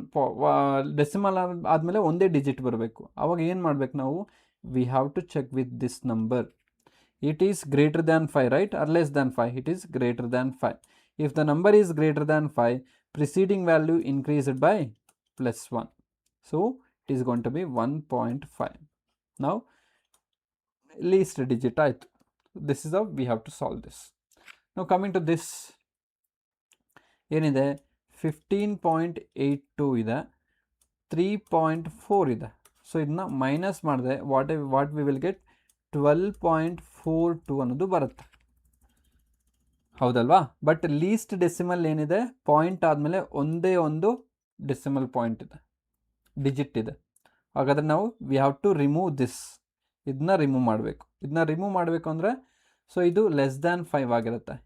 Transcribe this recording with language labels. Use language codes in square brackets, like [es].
[kn] 1 decimal ಆದಮೇಲೆ ಒಂದೇ digit ಬರಬೇಕು. ಅವಾಗ ಏನು ಮಾಡಬೇಕು ನಾವು, [en] We have to check with this number. It is greater than 5, right? Or less than 5? It is greater than 5. If the number is greater than 5, preceding value increased by +1. So it is going to be 1.5. Now least digit ಆಯಿತು. This is how we have to solve this. Now coming to this, [kn] ಏನಿದೆ, 15.82 ಇದೆ, 3.4 ಇದೆ. So ಇದನ್ನ minus ಮಾಡಿದೆ, [en] what we will get [kn] 12.42 ಅನ್ನೋದು ಬರುತ್ತೆ, ಹೌದಲ್ವಾ? But list decimal ಏನಿದೆ, ಪಾಯಿಂಟ್ ಆದಮೇಲೆ ಒಂದೇ ಒಂದು ಡೆಸಿಮಲ್ ಪಾಯಿಂಟ್ ಇದೆ, ಡಿಜಿಟ್ ಇದೆ. ಹಾಗಾದರೆ ನಾವು [en] We have to remove this. [kn] ಇದನ್ನ ರಿಮೂವ್ ಮಾಡಬೇಕು ಅಂದರೆ, ಸೊ ಇದು ಲೆಸ್ ದ್ಯಾನ್ 5 ಆಗಿರುತ್ತೆ.